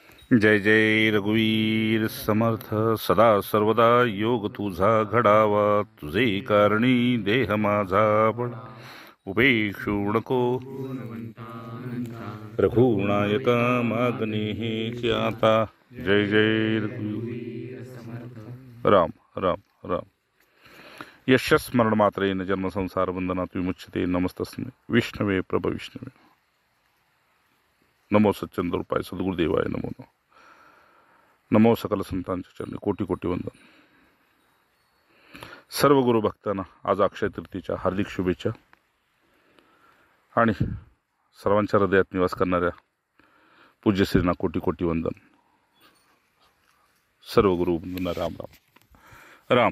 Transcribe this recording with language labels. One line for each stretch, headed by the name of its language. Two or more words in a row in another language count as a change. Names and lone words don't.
Marathi: जय जय रघुवीर समर्थ सदा सर्वदा योग तुझा घडावा तुझे कारणी देह माझा पण उपेक्षू नको रघुनायका मागणे हे आता जय जय रघुवीर राम राम
Sanskrit: राम यश स्मरण मात्रेन जन्म संसार बंधनात विमुच्यते नमस्तस्मै विष्णवे प्रभ विष्णवे नमो सच्चंद्रूपाय सद्गुरुदेवाय नमो नमो
Marathi: सकल संतांच्या चरणी कोटी कोटी वंदन. सर्व गुरु भक्तांना आज अक्षय तृतीयेच्या हार्दिक शुभेच्छा आणि सर्वांच्या हृदयात निवास करणाऱ्या पूज्यश्रींना कोटी कोटी वंदन. सर्व गुरु बंधूंना राम राम राम.